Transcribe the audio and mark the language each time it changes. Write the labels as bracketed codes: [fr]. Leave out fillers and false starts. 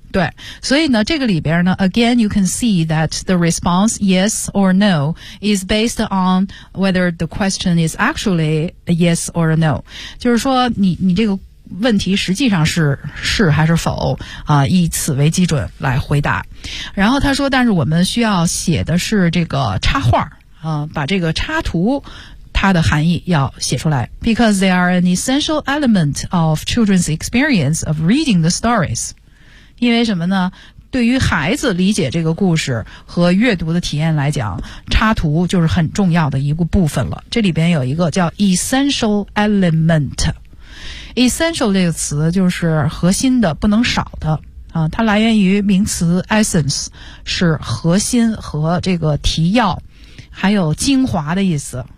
[zh] 对，所以呢，这个里边呢 [en] ，again you can see that the response yes or no is based on whether the question is actually a yes or a no， [zh] 就是说你这个问题实际上是还是否啊，以此为基准来回答。然后他说，但是我们需要写的是这个插画啊，把这个插图。它的含义要写出来 ， [en] because they are an essential element of children's experience of reading the stories。 [zh] 因为什么呢？对于孩子理解这个故事和阅读的体验来讲，插图就是很重要的一个部分了。这里边有一个叫 essential element。 essential 这个词就是核心的，不能少的。它来源于名词 essence， 是核心和这个提要，还有精华的意思。